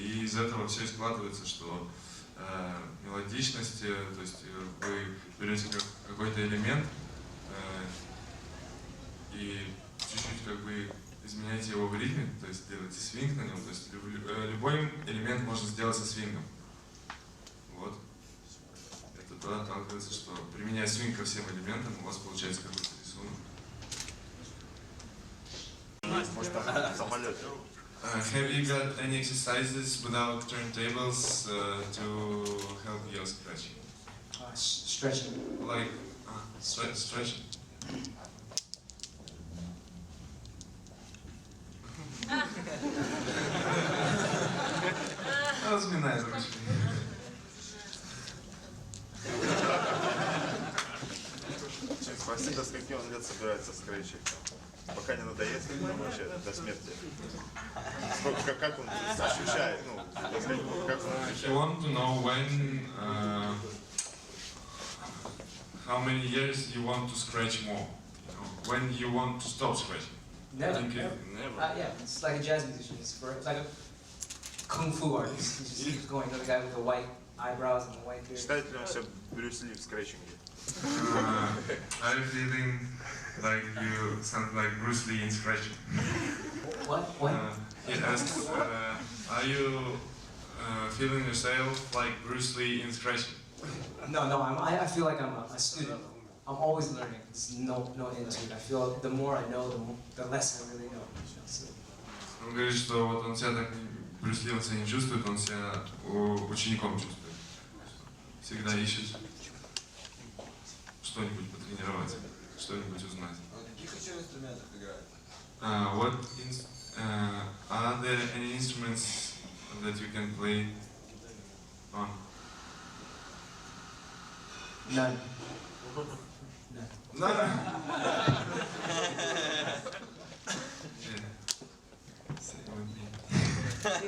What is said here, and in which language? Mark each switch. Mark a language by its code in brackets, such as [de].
[ru] И из этого все складывается, что мелодичность, то есть вы берете какой-то элемент и чуть-чуть как бы изменяете его в ритме, то есть делаете свинг на нем, то есть любой элемент можно сделать со свингом. Вот. Это туда отталкивается, что применяя свинг ко всем элементам, у вас получается какой-то рисунок. Может, там в самолете. [en] Have you got any exercises without turntables to help your scratching? Stretching. Like stretching. [ru] Разминай ручки. Спроси, до скольки он лет собирается скретчить. Пока не надоест, вообще до смерти. Сколько, как он ощущает, ну, как он [en] I [ru] ощущает. [en] want to know when, how many years you want to scratch more. You know, when you want to stop scratching. Never. Never. Yeah, it's like a jazz musician. It's like a kung fu artist. He just keeps going. The guy with the white eyebrows and the white beard. [ru] Считает ли он себя Брюс Ли в скретчинге? [en] Are you feeling like you sound like Bruce Lee in scratching? What? What? He asked, are you feeling yourself like Bruce Lee in scratching? No, I feel like I'm a student. I'm always learning. There's no end to it. I feel the more I know, the less I really know. So, [ru] Он говорит, что вот он себя так, Брюс Ли он себя не чувствует, он себя учеником чувствует. Всегда ищет что-нибудь потренировать, что-нибудь узнать. На каких еще инструментах играет? [en] Are there any instruments that you can play on? none. No. Same with me.